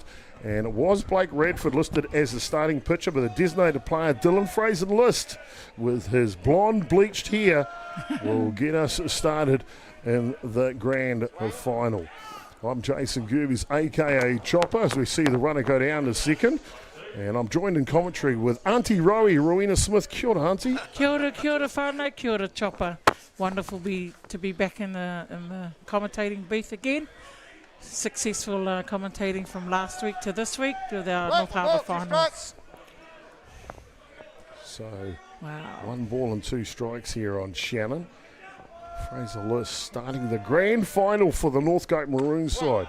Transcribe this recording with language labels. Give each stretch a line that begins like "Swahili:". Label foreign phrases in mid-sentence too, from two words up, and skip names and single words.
English: And it was Blake Radford listed as the starting pitcher, but the designated player, Dylan Fraser-List, with his blonde bleached hair, will get us started in the grand final. I'm Jason Gerbes, a.k.a. Chopper, as we see the runner go down to second. And I'm joined in commentary with Auntie Rowena Smith.
Māori: Kia ora,
English: Auntie.
Māori: Kia ora whānau, kia ora Chopper.
English: Wonderful to be back in the commentating booth again. Successful commentating from last week to this week with our North Harbour finals. So, wow. 1 ball and 2 strikes here on Shannon. Fraser-List starting the grand final for the Northcote Maroon side.